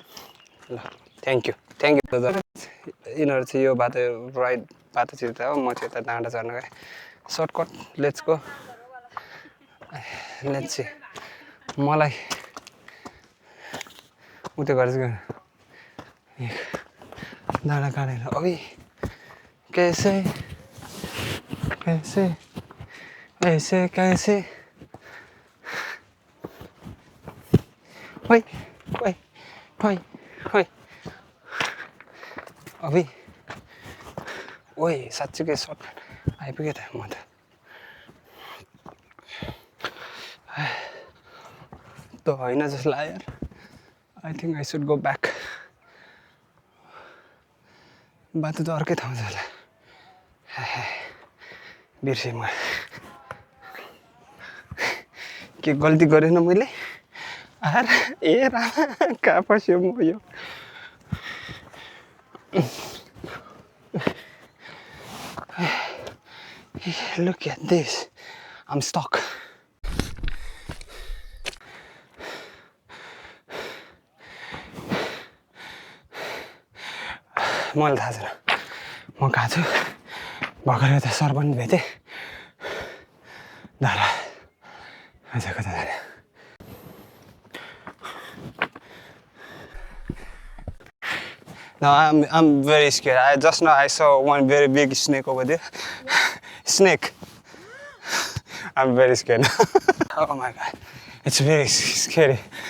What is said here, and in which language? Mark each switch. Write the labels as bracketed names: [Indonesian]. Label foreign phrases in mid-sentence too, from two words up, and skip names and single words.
[Nepali] ल [English] thank you [Nepali] दादा यिनीहरू चाहिँ यो बाटो राइट बाटोतिर त हो म चाहिँ यता डाँडा चढ्न गएँ [English] shortcut let's go let's see [Nepali] मलाई उतै गरेछ डाँडा काटेर [Hindi] अभी कैसे कैसे ऐसे कैसे [Nepali] ओइ ओइ ओइ ओइ अभी ओइ साँच्चीकै सर्ट आइपुगेँ त म त त होइन जस्तो लाग्यो यार [English] I think I should go back [Nepali] बाटो त अर्कै ठाउँ छ होला बिर्सेँ म के गल्ती गरेन मैले ए रामा कहाँ फस्यो म यो [English] Look at this. I'm stuck. [Nepali] मलाई थाहा छैन म कहाँ छु भर्खर एउटा सर पनि भेटेँ दारा अझ कता जाने [English] No, I'm very scared. Just now I saw one very big snake over there. Snake. I'm very scared. Oh my god. It's very scary.